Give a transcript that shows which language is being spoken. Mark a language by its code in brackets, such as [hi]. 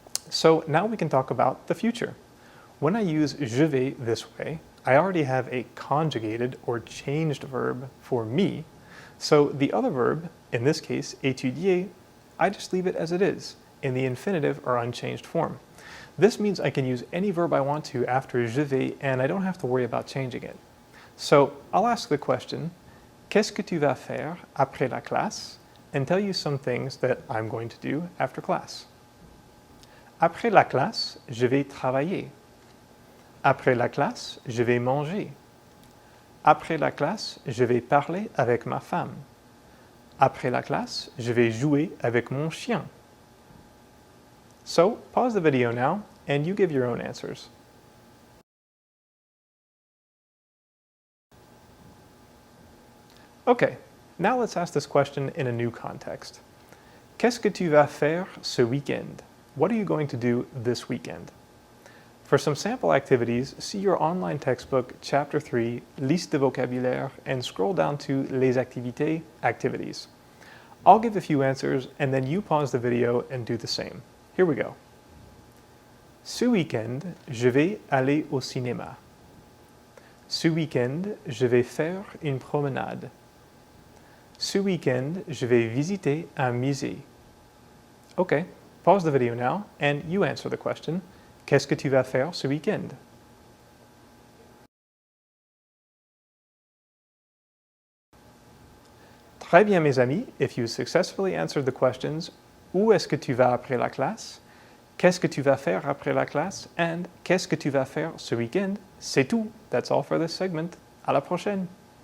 [en] So now we can talk about the future. When I use je vais this way, I already have a conjugated or changed verb for me. So the other verb, in this case, étudier, I just leave it as it is, in the infinitive or unchanged form. This means I can use any verb I want to after je vais, and I don't have to worry about changing it. So I'll ask the question, [fr] qu'est-ce que tu vas faire après la classe? [en] And tell you some things that I'm going to do after class. [fr] Après la classe, je vais travailler. Après la classe, je vais manger. Après la classe, je vais parler avec ma femme. Après la classe, je vais jouer avec mon chien. [en] So, pause the video now, and you give your own answers. Okay, now let's ask this question in a new context. [fr] Qu'est-ce que tu vas faire ce week-end? [en] What are you going to do this weekend? For some sample activities, see your online textbook, Chapter 3, Liste de vocabulaire, and scroll down to Les activités, activities. I'll give a few answers, and then you pause the video and do the same. Here we go. [fr] Ce week-end, je vais aller au cinéma. Ce week-end, je vais faire une promenade. Ce week-end, je vais visiter un musée. [en] Okay, pause the video now, and you answer the question. [fr] Qu'est-ce que tu vas faire ce week-end? Très bien, mes amis. [en] If you successfully answered the questions, [fr] où est-ce que tu vas après la classe? Qu'est-ce que tu vas faire après la classe? And qu'est-ce que tu vas faire ce week-end? C'est tout. [en] That's all for this segment. [fr] À la prochaine.